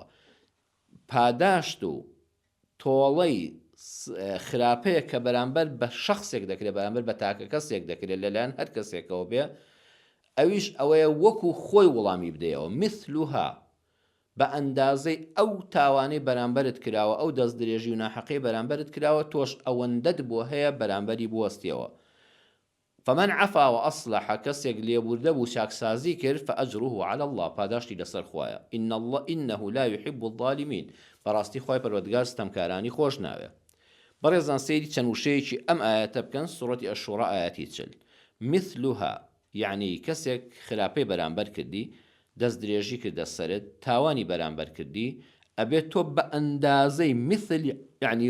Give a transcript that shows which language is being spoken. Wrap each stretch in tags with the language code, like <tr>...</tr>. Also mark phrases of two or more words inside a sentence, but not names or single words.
<ckb>پاداشت و تۆڵەی خراپەیە کە بەرامبەر بە شەخصێک دەکرێت، بەرامبەر بە تاکە کەسێک دەکرێت لەلایەن هەر کەسێکەوە بێ، ئەویش ئەوەیە وەکو خۆی وەڵامی بدەیەوە مثلها بە ئەندازەی ئەو تاوانەی بەرامبەرت کراوە ئەو دەست درێژی و ناحەقەی بەرامبەرت کراوە تۆش ئەوەندەت بۆ هەیە بەرامبەری بوەستیەوە</ckb> <ar>فمن عفا وأصلح</ar> <ckb>کەسێک لێبوردە بوو چاکسازی کرد</ckb> <ar>فأجره على الله</ar> <ckb>پاداشتی لەسەر خوایە</ckb> <ar>إنه لا يحب الظالمين</ar> <ckb>بەڕاستی خوای پەروەردگار ستەمکارانی خۆش ناوێ بەڕێزان سەیری چەند وشەیەکی ئەم ئاەتە بکەن سوڕەتی ئەشوڕە ئاەتی 40 مثلها یعنی کەسێک خراپەی بەرامبەر کردی دەست درێژی کردە سەرت تاوانی بەرامبەر کردی ئەبێت تۆ بە ئەندازەی مثل یعنی</ckb>